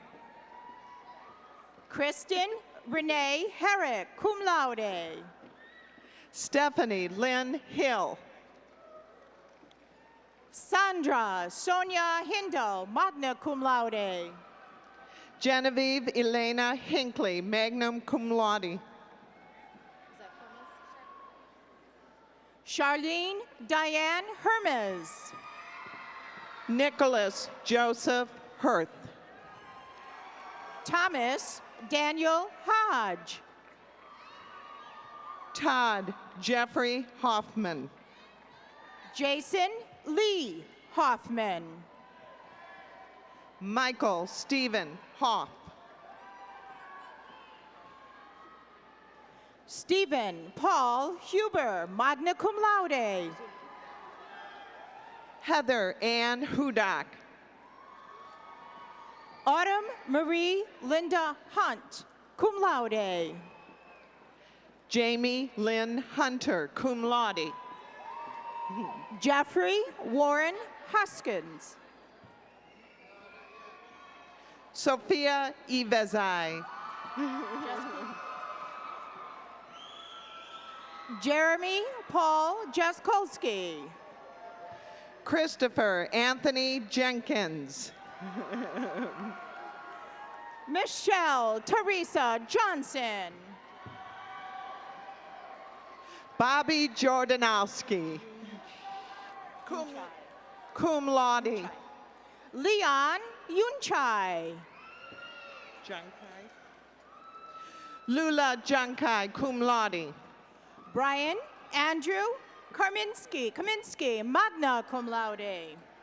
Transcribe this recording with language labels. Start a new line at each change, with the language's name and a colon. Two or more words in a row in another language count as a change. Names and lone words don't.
English: Kristen Renee Herrick,
Latin: cum laude.
English: Stephanie Lynn Hill. Sandra Sonia Hindle,
Latin: magna cum laude.
English: Genevieve Elena Hinckley,
Latin: magna cum laude.
English: Charlene Diane Hermes. Nicholas Joseph Hirth. Thomas Daniel Hodge. Todd Jeffrey Hoffman. Jason Lee Hoffman. Michael Stephen Hoff. Stephen Paul Huber,
Latin: magna cum laude.
English: Heather Ann Hudak. Autumn Marie Linda Hunt,
Latin: cum laude.
English: Jamie Lynn Hunter,
Latin: cum laude.
English: Jeffrey Warren Huskins. Sophia Ivezai. Jeremy Paul Jaskolski. Christopher Anthony Jenkins. Michelle Teresa Johnson. Bobby Jordanowski.
Latin: Cum laude.
English: Leon Yunchai. Lula Junkai,
Latin: cum laude.
English: Brian Andrew Kaminsky,
Latin: magna cum laude.